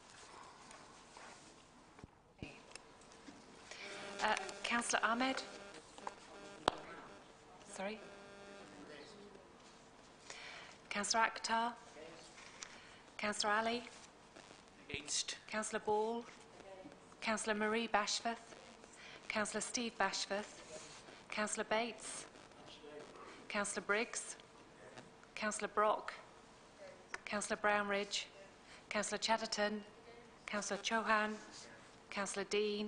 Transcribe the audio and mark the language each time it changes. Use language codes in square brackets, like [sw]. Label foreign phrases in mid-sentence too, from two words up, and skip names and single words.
[en] Councillor Ahmed? Sorry? Councillor Akhtar? Councillor Ali? Against. Councillor Ball? Councillor Marie Bashforth? Councillor Steve Bashforth? Councillor Bates? Councillor Briggs? Councillor Brock? Councillor Brownridge? Councillor Chatterton? Councillor Chauhan? Councillor Dean?